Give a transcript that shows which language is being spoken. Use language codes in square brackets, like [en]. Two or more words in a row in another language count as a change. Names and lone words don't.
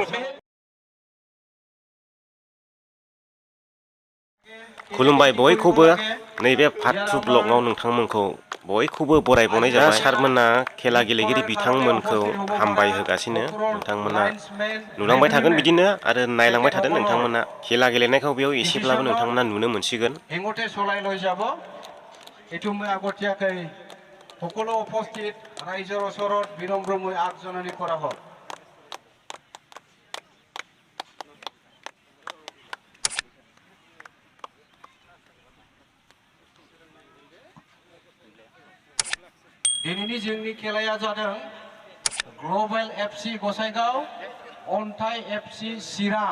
[brx] खुलुमबाय बयखौबो नैबे पार्ट 2 ब्लगआव नोंथांमोनखौ बयखौबो बरायबावनाय जाबाय। सारमोना खेला गेलेगिरि बिथांमोनखौ हामबाय होगासिनो। नोंथांमोना नुलांबाय थागोन बिदिनो आरो नायलांबाय थादों नोंथांमोना। खेला गेलेनायखौ बेयाव एसेब्लाबो नोंथांमोना नुनो मोनसिगोन। [as] সকলো উপস্থিত ৰাইজৰ ওচৰত বিনম্ৰময় আগজননী কৰা হ'ল। [brx] दिनैनि जोंनि खेलाया जादों ग्लबेल एफसि गसाइगाव अन्थाइ एफसि चिरां।